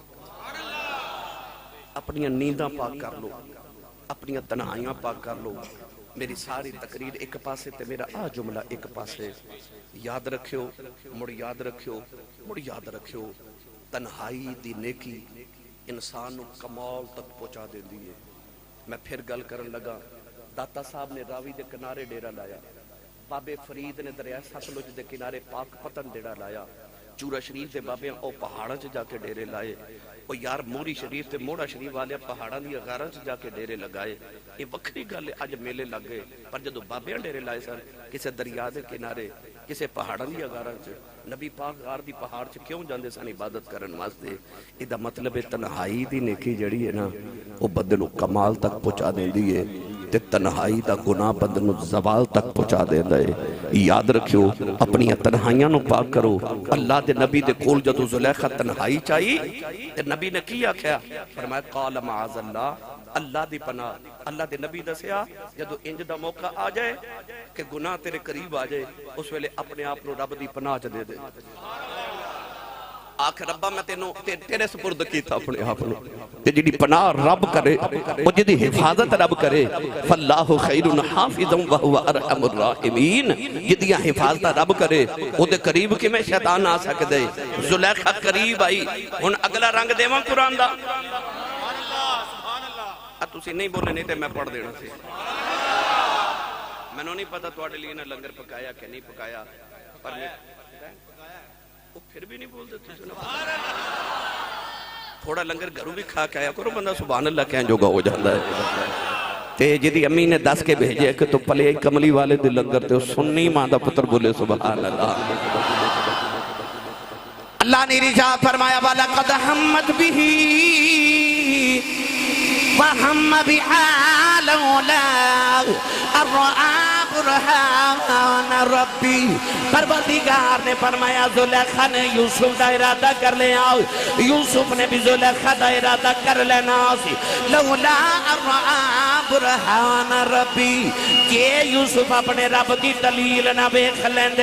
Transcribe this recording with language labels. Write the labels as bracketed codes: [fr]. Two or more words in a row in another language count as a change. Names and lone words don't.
[pa] اپنی نینداں پاک کر لو اپنی تنہائیاں پاک کر لو میری ساری تقریر ایک پاسے تے میرا جملہ ایک پاسے یاد رکھیو مڑ یاد رکھیو تنہائی دی نیکی انسان نو کمال تک پہنچا دیندی ہے. میں پھر گل کرن لگا، داتا صاحب نے راوی دے کنارے ڈیرا لایا، بابے فرید نے دریا ستلج دے کنارے پاک پتن ڈیرا لایا، چورا شریف دے بابے او پہاڑاں چ جا کے ڈیرے لائے، او یار موری شریف تے موڑا شریف والے پہاڑاں دی غاراں چ جا کے ڈیرے لگائے. یہ وکری گل ہے، اج میلے لگ گئے، پر جدو بابے ڈیرے لائے سن کسے دریا دے کنارے کسے پہاڑاں دی غاراں چ، نبی پاک غار دی پہاڑ چ کیوں جاندے سن عبادت کرن واسطے؟ ادا مطلب ہے تنہائی دی نیکی جڑی ہے نا وہ بندے نو کمال تک پہنچا دیندی ہے، تے تنہائی دا گناہ بندے نو زوال تک پہنچا دیندا ہے. یاد رکھیو اپنی تنہائیاں نو پاک کرو. اللہ دے نبی دے کول جدو زلیخا تنہائی چاہی تے نبی نے کی آکھیا؟ فرمایا [ar] قال معاذ اللہ، [pa] اللہ دی پناہ. اللہ دے نبی دسیا جدو انج دا موقع آ جائے کہ گناہ تیرے قریب آ جائے، اس ویلے اپنے آپ نو رب دی پناہ چ دے دے. آخ ربا میں تیرے سپرد کیتا اپنے آپ نو، تے جڑی پناہ رب کرے وہ جدی حفاظت رب کرے، [ar] فاللہ خیر حافظ وہو ارحم الراحمین. [pa] جدیاں حفاظت رب کرے او دے قریب کی میں شیطان آ سکدے. زلیخا قریب آئی. ہن اگلا رنگ دیواں قرآن دا. تسی نہیں بولے نہیں تے میں پڑھ دینا سی. میں نو نہیں پتا تواڈے لیے نہ لنگر پکایا کہ نہیں پکایا، پر وہ پھر بھی نہیں بولتے. تھوڑا لنگر گھروں بھی کھا کے آیا کرو، بندہ [ar] سبحان اللہ [pa] کہن جوگا ہو جاتا ہے. تے جدی امی نے دس کے بھیجے کہ تو پلے کملی والے دے لنگر تے سنی ماں دا پتر بولے [ar] سبحان اللہ. [pa] اللہ نے ارشاد فرمایا [ar] وَلَقَدْ هَمَّتْ بِهِ وَهَمَّ بِهَا لَوْلَا أَن رَأَىٰ برهان ربی. [pa] پروردگار نے فرمایا زلیخا نے یوسف دا ارادہ کر لیا، یوسف نے بھی زلیخا دا ارادہ کر لینا سی. [ar] لولا ان رآ برہان ربی، [pa] کہ یوسف اپنے رب دی دلیل نہ بیکھ لیندے.